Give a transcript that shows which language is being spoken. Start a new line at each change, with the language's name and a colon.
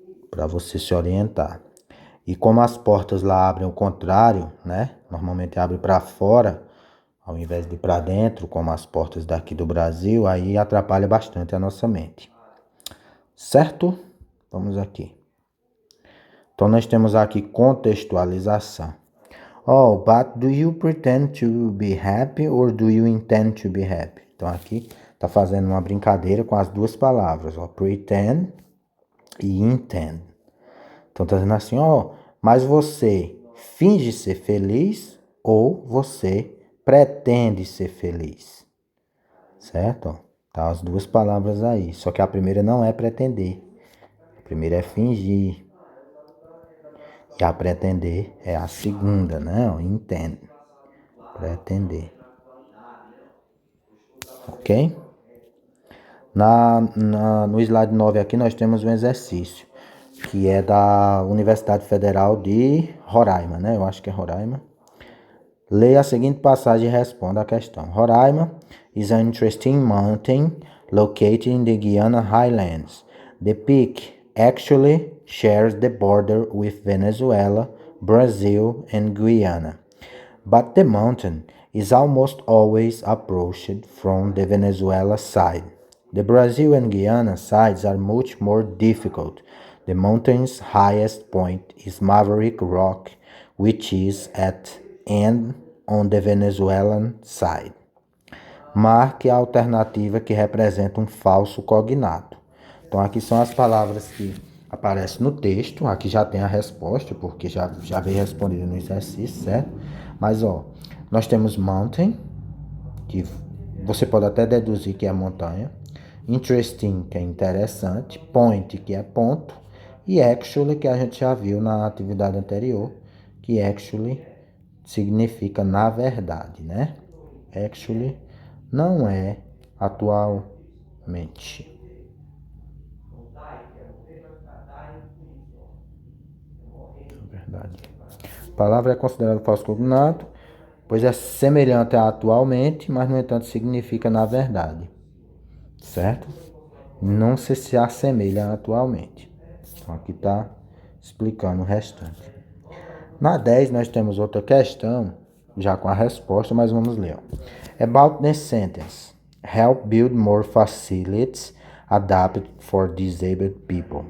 Portuguese: Para você se orientar. E como as portas lá abrem ao contrário, né? Normalmente abre para fora, ao invés de para dentro, como as portas daqui do Brasil, aí atrapalha bastante a nossa mente. Certo? Vamos aqui. Então nós temos aqui contextualização.
English: Oh, but do you pretend to be happy or do you intend to be happy?
Portuguese: Então aqui tá fazendo uma brincadeira com as duas palavras, ó, pretend e intend. Então tá dizendo assim, ó, mas você finge ser feliz ou você pretende ser feliz? Certo? Tá as duas palavras aí, só que a primeira não é pretender. A primeira é fingir. E a pretender é a segunda, né? Intend. Pretender. Ok? No slide 9 aqui nós temos um exercício, que é da Universidade Federal de Roraima, né? Eu acho que é Roraima. Leia a seguinte passagem e responda a questão.
English: Roraima is an interesting mountain located in the Guiana Highlands. The peak actually shares the border with Venezuela, Brazil, and Guyana. But the mountain is almost always approached from the Venezuela side. The Brazil and Guyana sides are much more difficult. The mountain's highest point is Maverick Rock, which is at end on the Venezuelan side.
Portuguese: Marque a alternativa que representa um falso cognato. Então aqui são as palavras que aparecem no texto. Aqui já tem a resposta, porque já veio respondido no exercício, certo? Mas ó, nós temos mountain, que você pode até deduzir que é montanha. Interesting, que é interessante. Point, que é ponto. E actually, que a gente já viu na atividade anterior, que actually significa na verdade, né? Actually não é atualmente. Verdade. A palavra é considerada falso cognato, pois é semelhante a atualmente, mas no entanto significa na verdade. Certo? Não se assemelha a atualmente. Então aqui está explicando o restante. Na 10 nós temos outra questão, já com a resposta, mas vamos ler.
English: About this sentence. Help build more facilities adapted for disabled people.